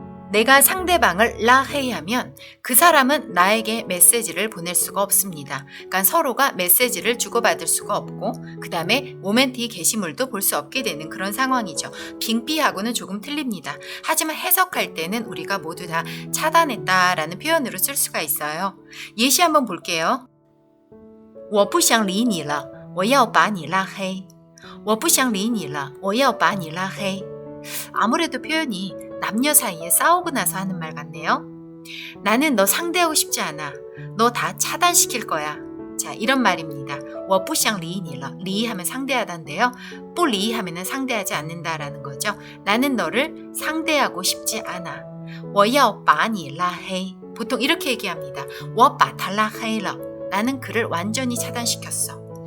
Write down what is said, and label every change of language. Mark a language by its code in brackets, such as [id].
[ko] 내가 상대방을 라헤이하면 그 사람은 나에게 메시지를 보낼 수가 없습니다. 그러니까 서로가 메시지를 주고받을 수가 없고 그 다음에 모멘티 게시물도 볼 수 없게 되는 그런 상황이죠. 빙비하고는 조금 틀립니다. 하지만 해석할 때는 우리가 모두 다 차단했다라는 표현으로 쓸 수가 있어요. 예시 한번 볼게요. [zh] 我不想理你了我要把你拉黑我不想理你了我要把你拉黑 [ko] 아무래도 표현이 남녀 사이에 싸우고 나서 하는 말 같네요. 나는 너 상대하고 싶지 않아. 너 다 차단시킬 거야. 자, 이런 말입니다. [zh] 我不想理你了 [ko] 리 하면 상대하다인데요. 不理 하면 상대하지 않는다라는 거죠. 나는 너를 상대하고 싶지 않아. [zh] 我要把你拉黑 [ko] 보통 이렇게 얘기합니다. [zh] 我把他拉黑了 [ko] 나는 그를 완전히 차단시켰어.